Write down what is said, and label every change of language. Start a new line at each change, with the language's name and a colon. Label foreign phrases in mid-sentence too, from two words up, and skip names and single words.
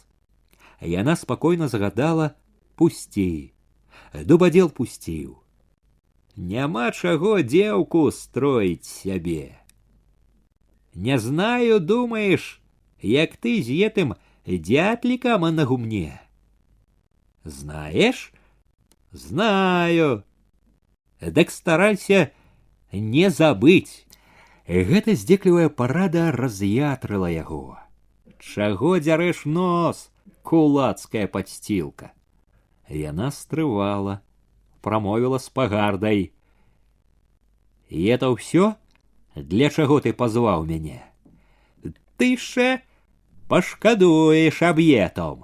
Belarusian: Яна спакойна загадала: «Пусці». Дубадзел пусціў. «Няма чаго дзеўку строіць сябе.
Russian: Не знаю, думаешь, як ты з гэтым дятлікам на гумне?» «Знаешь?» «Знаю». «Так старайся не забыть».
Belarusian: Гэта здзеклівая парада раз'ятрыла яго. «Чаго дзярэш нос, кулацкая падсцілка? Яна стрывала, прамовіла з пагардай: «І это ўсё? Для чаго ты пазваў мяне? Ты ше пашкадуеш аб'етом!»